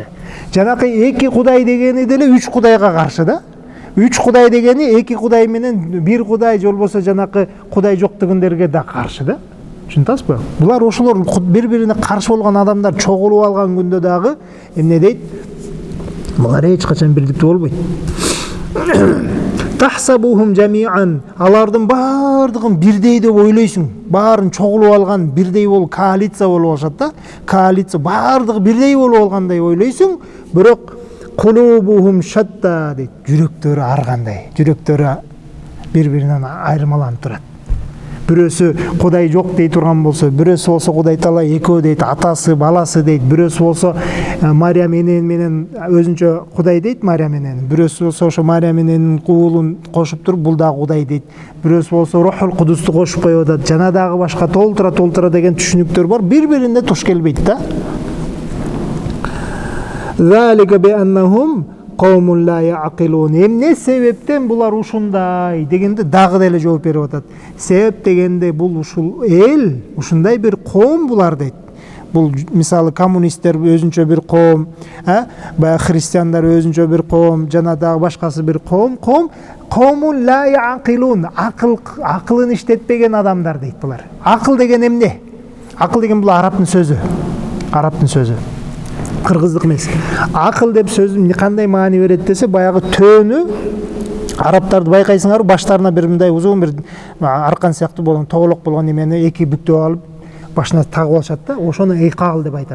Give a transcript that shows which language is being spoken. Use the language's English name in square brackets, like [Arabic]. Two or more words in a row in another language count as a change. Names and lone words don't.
[Kyrgyz] Жанакы эки Кудай дегени деле 3 Кудайга каршы да. 3 Кудай дегени эки Кудай менен бир Кудай же болбосо жанакы Кудай жок дегендерге да каршы да. Түшүнөсүзбү? Булар ошолор бири-бирине каршы болгон адамдар чогулуп алган күндө дагы эмне дейт? Булар эч качан бирдиктүү болбойт. [Arabic] تحسبهم جميعا. [Kyrgyz] Алардын баардыгын бирдей деп ойлойсуң. Баарын чогулуп алган бирдей болуп коалиция болуп алышат да. Коалиция баардыгы бирдей болуп алгандай ойлойсуң, бирок [Arabic] قلوبهم شتى [Kyrgyz] дейт. Жүрөктөрү ар кандай. Жүрөктөрү бири-биринен айырмаланып турат. Бирөөсү Кудай жок дей турган болсо, бирөөсү болсо Кудай Таала экөө дейт, атасы, баласы дейт. Бирөөсү болсо Мариям энен менен өзүнчө Кудай дейт Мариям энен. Бирөөсү болсо ошо Мариям эненин уулун кошуп туруп бул дагы Кудай дейт. Бирөөсү болсо Рухул Кудусту кошуп коюп атат. Жана дагы башка толтура деген түшүнүктөр бар. Бири-бирине туш келбейт да. [Arabic] ذلك بأنهم قوم لا يعقلون. [Kyrgyz] Эмне себептен булар ушундай дегенде дагы деле жооп берип атат. Себеп дегенде бул ушул эл, ушундай бир коом булар дейт. Бул мисалы коммунисттер өзүнчө бир коом, баягы христиандар өзүнчө бир коом, жана дагы башкасы бир коом. [Arabic] قوم لا يعقلون. [Kyrgyz] Акылын иштетпеген адамдар дейт булар. Акыл деген эмне? Акыл деген бул арабтын сөзү. Арабтын сөзү. кыргыздык эмес. Акыл деп сөзүн кандай маани берет десе, баягы төөнү арабтарды байкайсыңарбы, баштарына бир мындай узун бир аркан сыяктуу болгон, тоголок болгон немени эки бүктөп алып башына тагып алышат да, ошону икал деп айтат.